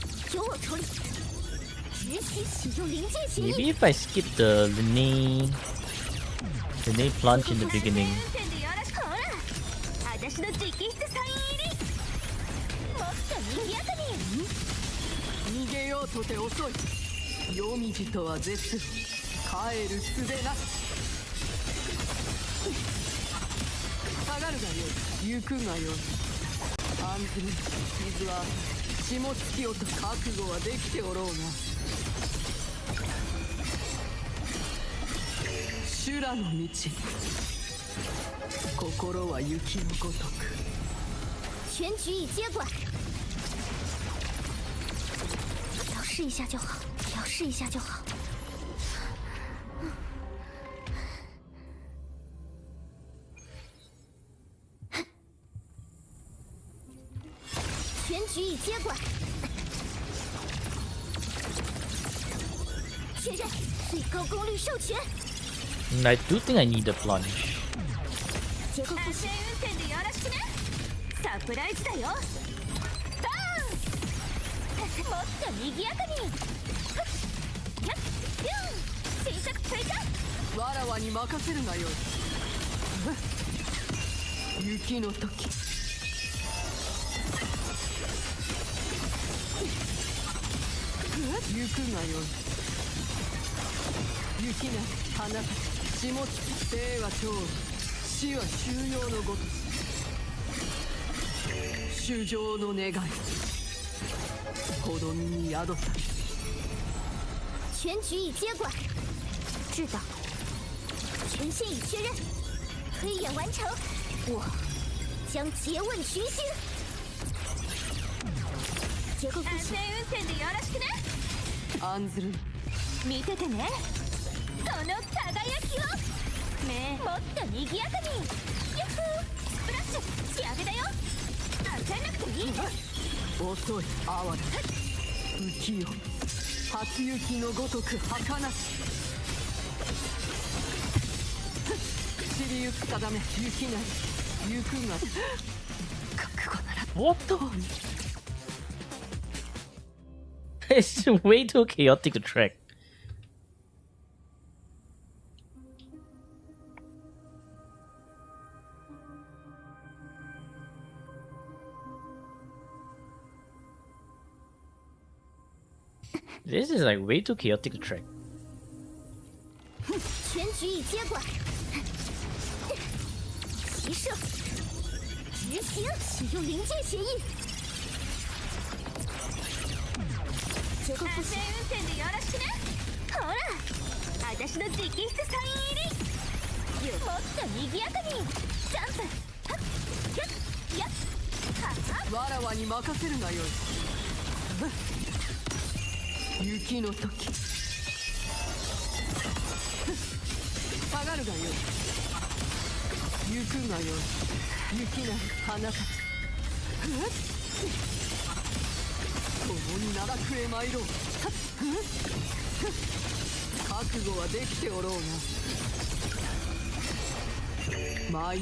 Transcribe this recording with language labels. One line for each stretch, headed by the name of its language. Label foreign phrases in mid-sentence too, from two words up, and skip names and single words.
Chinese: 由我处理。只许使用临界协
English: Maybe
Chinese: 议。
English: if I skip the Lene plunge in the beginning.
Japanese: ほら、私の直筆サイン入り。もっと賑やかに。逃げようとて遅い。夜道とは絶路。帰る術なし。下がるがよい。行くがよい。案ずる傷は霜つきよと覚悟はできておろうが。修羅の道。心は雪のごとく。
Chinese: 全局已接管。调试一下就好，调试一下就好。全局已接管。确认最高功率授权。
English: I do think I need the plunge.
Japanese: 結構安全運転でよろしくね。サプライズだよ。バーン。もっと賑やかに。やっ、ビュン。小さく追加。わらわに任せるがよい。雪の時。行くがよい。雪な花たち霜つき生は長死は収容のごとし衆生の願い子供に宿さ
Chinese: 全局已接管。知道。权限已确认。推演完成。我将诘问群星。
Japanese: 結構安全運転でよろしくね。案ずる見ててね。その輝きを。ねえ、もっと賑やかに。ヤッホー。スプラッシュ仕上げだよ。焦んなくていい。遅い哀れ浮世初雪のごとく儚し散りゆく定め雪なり行くが覚悟なら
English: What the? It's way too chaotic to track. This is like way too chaotic to track.
Chinese: 全局已接管。齐射。执行使用临界协议。
Japanese: 結構安全運転でよろしくね。ほら、私の直筆サイン入り。もっと賑やかに。ジャンプ。はっ、やっ、やっ。はっ。わらわに任せるがよい雪の時下がるがよい行くがよい雪な花たち共に奈落へ参ろう覚悟はできておろうが毎日